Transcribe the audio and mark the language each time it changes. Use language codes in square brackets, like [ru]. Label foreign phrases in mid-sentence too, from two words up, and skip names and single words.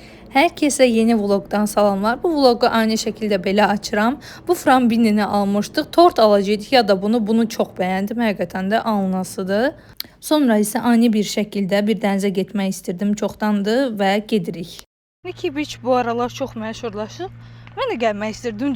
[az] Herkese yeni vlogdan salamlar. Bu vlogu aynı şekilde belə açıram. Bu frambinini almışdıq. Tort alacaqdıq ya da bunu çox bəyəndim. Həqiqətən də alınasıdır. Sonra isə ani bir şəkildə bir dənizə getmək istirdim. Çoxdandır və gedirik. Nikki Beach bu aralar çox məşhurlaşıb. Mən də gəlmək istirdim.